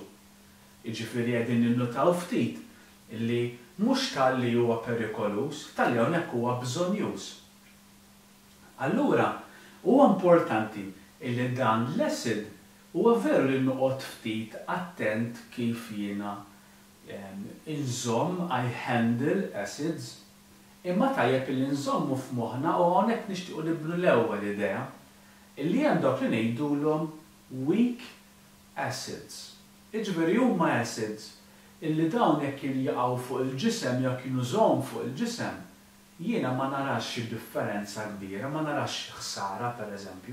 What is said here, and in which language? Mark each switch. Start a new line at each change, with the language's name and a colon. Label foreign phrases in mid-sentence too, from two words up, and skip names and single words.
Maltese: Jiġifieri qegħdin ninnotaw ftit illi mhux tal-li huwa perikolus, tal-li hawnhekk huwa bżonjuż. Allura, huwa importanti illi dan l-acid huwa veru li noqgħod ftit attent kif jiena inżomm
English: I handle acids,
Maltese: imma tajjeb li nżommu f'moħħna u hawnhekk nixtiequ nibnu l-ewwel idea illi hemm dawk li ngħidulhom
English: weak acids.
Maltese: Jiġifieri huma acids illi dawn jekk jaqgħu fuq il-ġisem jekk jinużhom fuq il-ġisem, jiena ma narax xi differenza kbira, ma narax xi ħsara pereżempju.